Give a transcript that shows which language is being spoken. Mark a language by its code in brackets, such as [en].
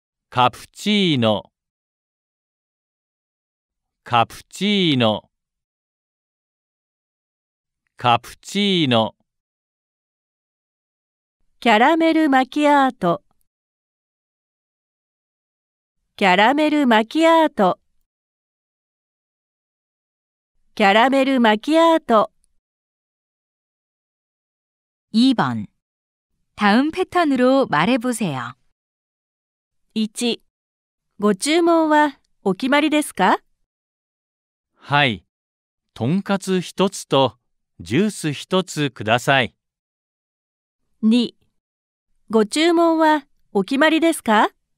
[ja] カプチーノ、カプチーノ、カプチーノ、キャラメルマキアート、キャラメルマキアート、キャラメルマキアート。 [ko] 2번. 다음 패턴으로 말해보세요. [ja] 1、ご注文はお決まりですか？はい。とんかつ一つとジュース一つください。 2、ご注文はお決まりですか？